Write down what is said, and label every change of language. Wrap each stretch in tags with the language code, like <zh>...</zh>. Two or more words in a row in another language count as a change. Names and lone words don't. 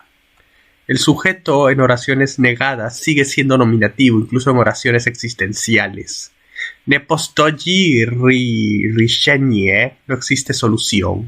<es>El sujeto en oraciones negadas sigue siendo nominativo, incluso en oraciones existenciales.</es> <hr>Ne postoji rishenie,</hr> <es>no existe solución.</es>